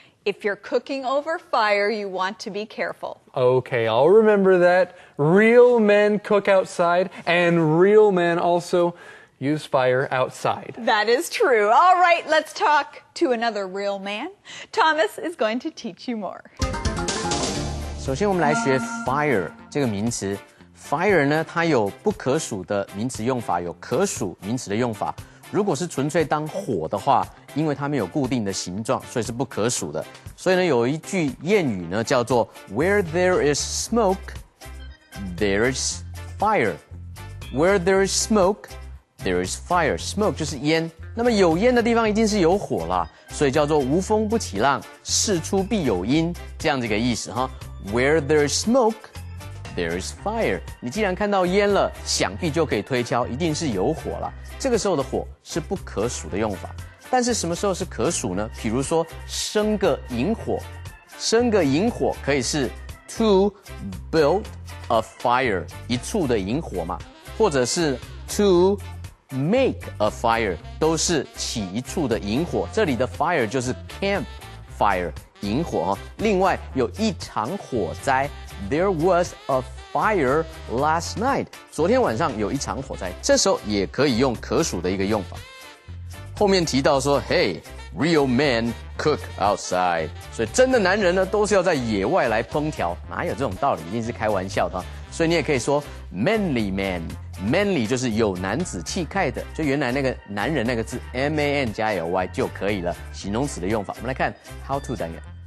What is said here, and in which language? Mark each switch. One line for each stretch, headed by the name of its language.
English: If you're cooking over fire, you want to be careful. Okay, I'll remember that. Real men cook outside, and real men also use fire outside. That is true. All right, let's talk to another real man. Thomas is going to teach you more.
Chinese: 首先，我们来学 fire 这个名词。fire 呢，它有不可数的名词用法，有可数名词的用法。如果是纯粹当火的话，因为它没有固定的形状，所以是不可数的。所以呢，有一句谚语呢，叫做
English: "Where there is smoke, there is fire." Where there is smoke, there is fire.
Chinese: Smoke 就是烟，那么有烟的地方一定是有火啦，所以叫做无风不起浪，事出必有因，这样的一个意思哈。
English: Where there is smoke, there is fire.
Chinese: 你既然看到烟了，想必就可以推敲，一定是有火了。这个时候的火是不可数的用法，但是什么时候是可数呢？比如说生个引火，生个引火可以是
English: to build a fire，
Chinese: 一处的引火嘛，或者是
English: to make a fire，
Chinese: 都是起一处的引火。这里的 fire 就是 camp fire。 引火哈，另外有一场火灾 ，
English: There was a fire last night。
Chinese: 昨天晚上有一场火灾，这时候也可以用可数的一个用法。后面提到说 ，
English: Hey, real men cook outside，
Chinese: 所以真的男人呢都是要在野外来烹调，哪有这种道理？一定是开玩笑的。所以你也可以说 manly man。Manly 就是有男子气概的，就原来那个男人那个字 man 加 ly 就可以了，形容词的用法。我们来看 how to 单元。